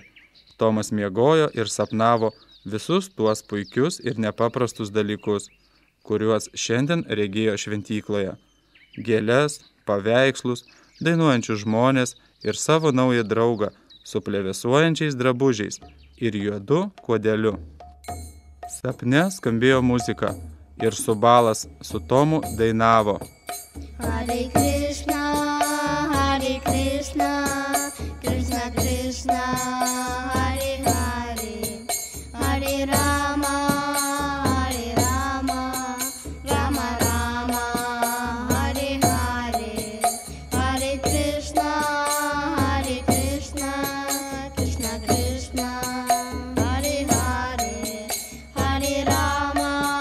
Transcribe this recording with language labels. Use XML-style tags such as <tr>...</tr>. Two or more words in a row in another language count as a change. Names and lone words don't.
<lt>Tomas miegojo ir sapnavo visus tuos puikius ir nepaprastus dalykus, kuriuos šiandien regėjo šventykloje. Gėles, paveikslus, dainuojančius žmonės ir savo naują draugą su plevėsuojančiais drabužiais ir juodu kuodeliu. Sapne skambėjo muzika ir Subalas su Tomu dainavo.</lt> <sa>Hare Krishna, Krishna Krishna, Hare Hare, Hare Rama, Rama Rama, Hare Hare, Hare Krishna, Krishna Krishna, Hare Hare, Hare Rama,</sa>